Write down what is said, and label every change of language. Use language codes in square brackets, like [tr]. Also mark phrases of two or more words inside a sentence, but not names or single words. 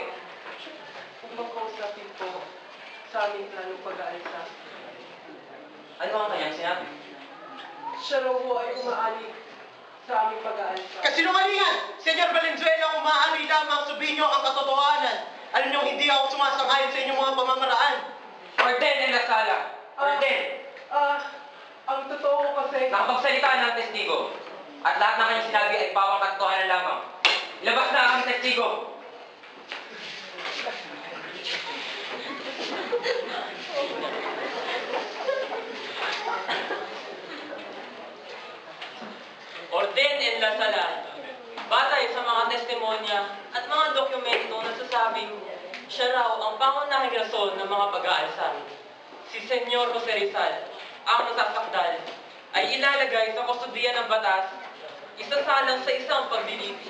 [tl] kung makausapin po sa aming planong pag-aalsa. Ano ang kanyang sinabi? Siya raw po ay umaali sa aming pag-aalsa. Kasinungalingan! Senyor Valenzuela, kung maaari lamang sabihin niyo ang katotohanan. Alam niyo, hindi ako sumasang-ayon sa inyong mga pamamaraan. [es] Orden en la sala! Orden! [tl] Ang totoo ko kasi... Nakapagsalita ng testigo. At lahat ng kanyang sinabi ay pawang katotohanan lamang. Ilabas na ang testigo! [es] Orden en la sala. [tl] Batay sa mga testimonya at mga dokumento nagsasabing siya raw ang pangunahing rason ng mga pag-aalsa. Si Senyor Jose Rizal, ang nasasakdal, ay ilalagay sa kustudiya ng batas, isasalang sa isang paglilitis.